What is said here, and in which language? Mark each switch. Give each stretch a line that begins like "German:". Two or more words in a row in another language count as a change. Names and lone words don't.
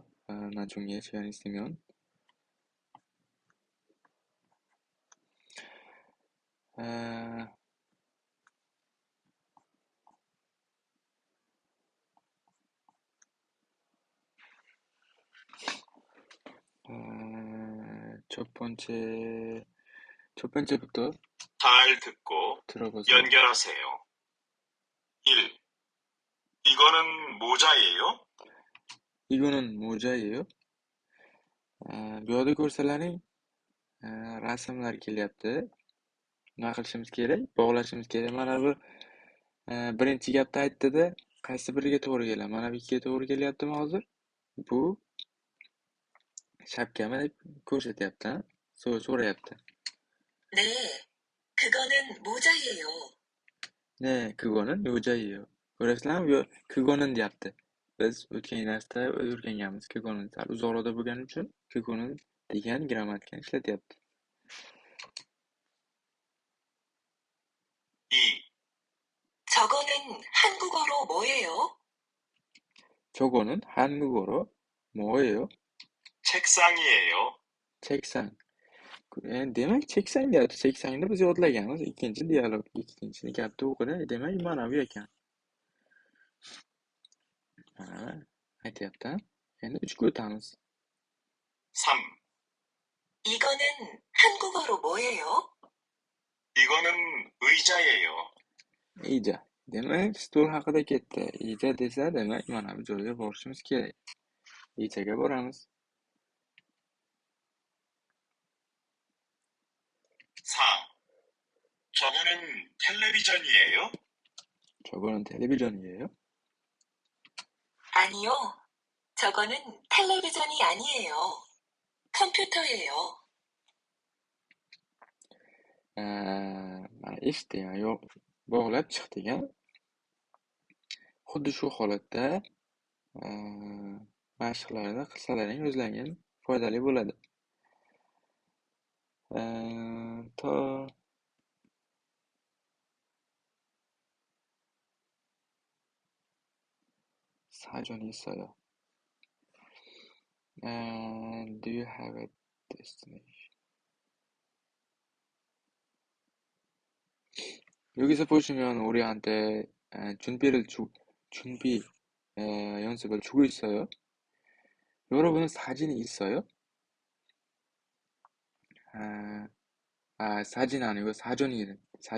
Korean: 나중에 시간 있으면. 아, 첫 번째부터 잘 듣고 들어보세요. 연결하세요. 1. 이거는 모자예요? 이거는 모자예요.
Uzbek: Bu yerda ko'rsalarning rasmlar kelyapti. Nima qilishimiz kerak? Bog'lashimiz kerak. Mana bu birinchi gapda aytdida, qaysi biriga to'g'ri keladi? Mana bu ikkiga to'g'ri kelyaptimi hozir? Bu shapkami deb ko'rsatyapti, so'rayapti.
Korean: 네, 그거는 모자예요. 네, 그거는 모자예요.
Uzbek: Ko'rasizlarmi? Bu 그거는 deyapti. Biz o'tgan darsda o'rganganmiz. 그거는 sal uzoqroqda bo'lgani uchun 그거는 degan grammatikani ishlatyapti. 2.
Korean: 저거는 한국어로 뭐예요? 저거는 한국어로 뭐예요? 책상이에요.
Uzbek: 책상. Demak, 책상 deyapti. Cheksangni biz yodlaganmiz. Ikkinchi dialog, ikkinchi gapda o'qida. Demak, mana bu ekan. Mana aytyapti. Endi 3ga o'tamiz. 3.
Korean: 이거는 한국어로 뭐예요? 이거는 의자예요.
Uzbek: Ija. Demak, stol haqida ketdi. Ija desa, demak, mana bu joyga borishimiz kerak. Ijaga boramiz. 4.
Korean: 저거는 텔레비전이에요? 저거는 텔레비전이에요? 아니요, 저거는 텔레비전이 아니에요. 컴퓨터예요.
Uzbek: Mana eshitdik, yo'q, bog'lab chiqdik. Xuddi shu holatda mashqlarni qilsalaring o'zlaring foydali bo'ladi.
Korean: To 사전이 있어요.
English: Do you have a destination?
Korean: 여기서 보시면 우리한테 준비 연습을 주고 있어요. 여러분은 사진이 있어요? 사진 아니고 사전이네.